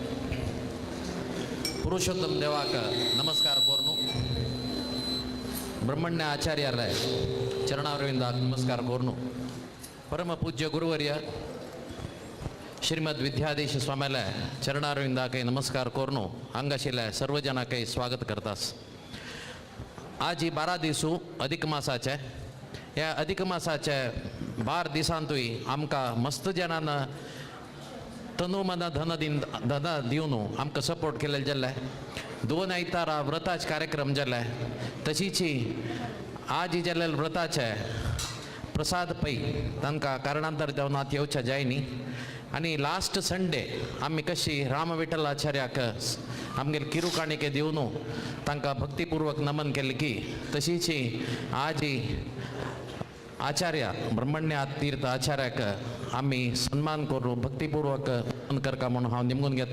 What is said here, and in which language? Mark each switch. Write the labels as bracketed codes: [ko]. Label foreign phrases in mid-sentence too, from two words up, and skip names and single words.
[kok] पुरुषोत्तम देवाक नमस्कार कोरनु, ब्रह्मण्य आचार्याले चरणारविंदाक नमस्कार कोरनु, परम पूज्य गुरुवर्य श्रीमद विद्याधीश स्वामीला चरणारविंदाक नमस्कार कोरनु, हांग आशिल्ले सर्व जनांक स्वागत करतास. आज ही 12 दिवस अधिक मासाचे, ह्या अधिक मासाचे 12 दिसांतूय आमकां मस्त जनांना तनु मन धन दिवन आमकां सपोर्ट केले जाल्ले. 2 आयतारा व्रताचे कार्यक्रम जाल्ले, तशीच आज जाल्ले व्रताचे प्रसाद पै तांकां कारणांतर देवनाथ येवचें जाय न्ही. आनी [en] last Sunday [kok] आमी कशी राम विठ्ठल आचार्याक आमगेर किरू काणिके दिवन तांकां भक्तीपूर्वक नमन केलें की, तशीच आज आचार्य ब्रह्मण्य तीर्थ आचार्याक आमी सन्मान करून भक्तीपूर्वक करता म्हणून हांव निमगून घेता.